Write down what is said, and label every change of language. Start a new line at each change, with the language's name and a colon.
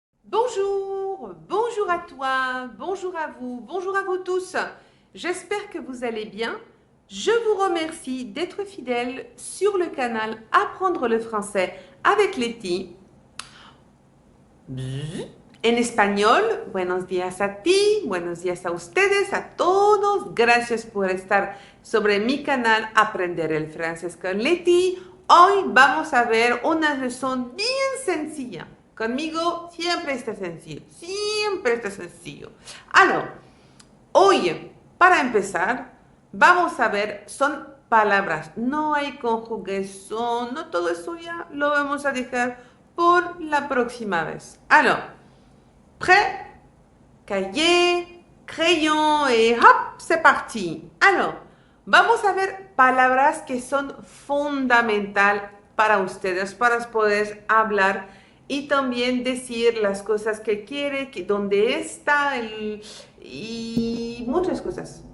French: Bonjour, bonjour à toi, bonjour à vous tous. J'espère que vous allez bien. Je vous remercie d'être fidèle sur le canal Apprendre le français avec Letty.
Spanish: En español, buenos días a ti, buenos días a ustedes, a todos. Gracias por estar sobre mi canal Aprender el francés con Letty. Hoy vamos a ver una leçon bien sencilla. Conmigo siempre está sencillo, siempre está sencillo. Alors, hoy, para empezar, vamos a ver, son palabras, no hay conjugación, no todo eso ya lo vamos a dejar por la próxima vez.
French: Alors, prêt? Cahier, crayon et hop, c'est parti.
Spanish: Alors, vamos a ver palabras que son fundamental para ustedes, para poder hablar y también decir las cosas que quiere, que, dónde está y muchas cosas.